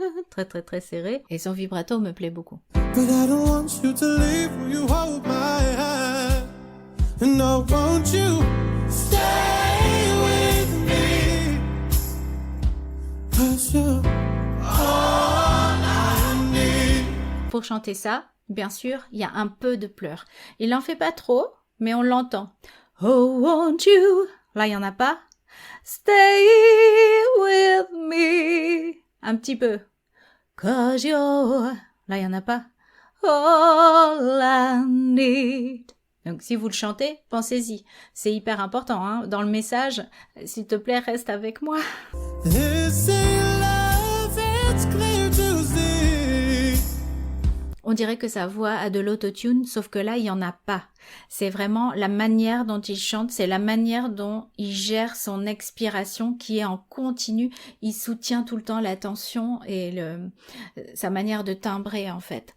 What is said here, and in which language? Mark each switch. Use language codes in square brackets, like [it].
[fr] Très serré. Et son vibrato me plaît beaucoup. [en] But I don't want you to leave, will you hold my hand? And no, won't you stay with me? 'Cause you're all I need. [fr] Pour chanter ça, bien sûr, il y a un peu de pleurs. Il n'en fait pas trop, mais on l'entend. [en] Oh, won't you? [fr] Là, il n'y en a pas. [en] Stay with me. [fr] Un petit peu. [en] 'Cause you're... [fr] Là, il n'y en a pas. [en] All I need. [fr] Donc, si vous le chantez, pensez-y. C'est hyper important, hein. Dans le message, s'il te plaît, reste avec moi. [en] This ain't love, it's clear to see. [fr] On dirait que sa voix a de l'autotune, sauf que là, il n'y en a pas. C'est vraiment la manière dont il chante, c'est la manière dont il gère son expiration qui est en continu. Il soutient tout le temps la tension et sa manière de timbrer, en fait.